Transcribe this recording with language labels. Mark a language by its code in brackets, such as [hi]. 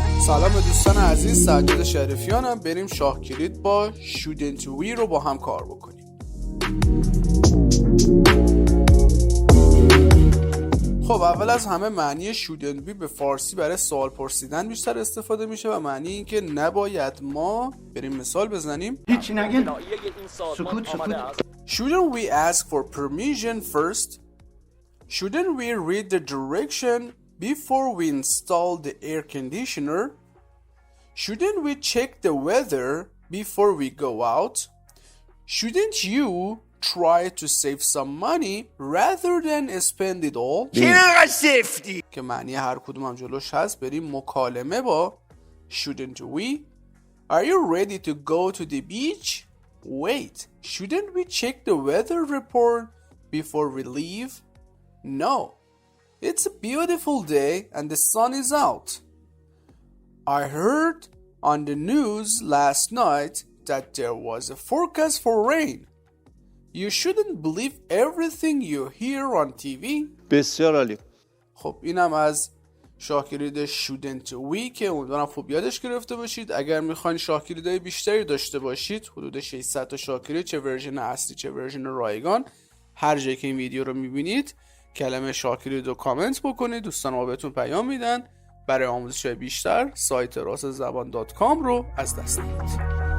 [fa] سلام به دوستان عزیز، سجاد شریفیانم. بریم شاه کلید با shouldn't we رو با هم کار بکنیم. خب اول از همه معنی shouldn't we به فارسی برای سوال پرسیدن بیشتر استفاده میشه و معنی اینکه نباید ما بریم مثال بزنیم. هیچی نگید. سکوت. [en] Shouldn't we ask for permission first? Shouldn't we read the direction before we install the air conditioner? Shouldn't we check the weather before we go out? Shouldn't you try to save some money rather than spend it all? [fa] چرا سفتی؟ که معنی هر کدوم هم جلوش هست. بریم مکالمه با Shouldn't we? [en] Are you ready to go to the beach? Wait, shouldn't we check the weather report before we leave? No, it's a beautiful day and the sun is out. I heard on the news last night that there was a forecast for rain. You shouldn't believe everything you hear on TV. [fa] بسیار عالی. خب اینم از شاه کلید shouldn't we که امیدوارم خوب یادش گرفته باشید. اگر میخواین شاه کلیدهای بیشتری داشته باشید، حدود 600 تا شاه کلید، چه ورژن اصلی چه ورژن رایگان، هر جایی که این ویدیو رو میبینید کلمه شاه کلید رو کامنت بکنید، دوستان ما بهتون پیام میدن. برای آموزش بیشتر سایت راست زبان .com رو از دست ندید.